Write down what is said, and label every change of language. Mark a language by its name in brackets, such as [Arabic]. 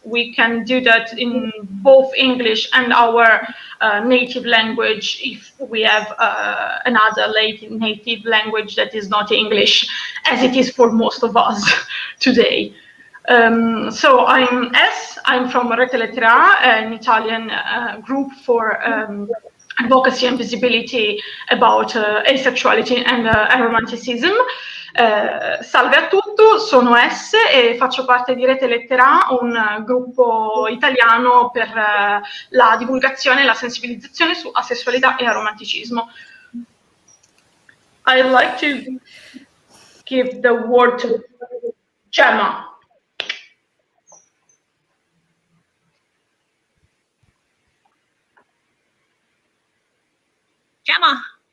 [English] We can do that in both English and our native language if we have another native language that is not English, as it is for most of us today. So I'm S. I'm from Rete Lettera, an Italian group for advocacy and visibility about asexuality and aromanticism. [Italian] Salve a tutti, sono S e faccio parte di Rete Lettera, un gruppo italiano per la divulgazione e la sensibilizzazione su asessualità e aromanticismo. [English] I'd like to give the word to Gemma. Gemma.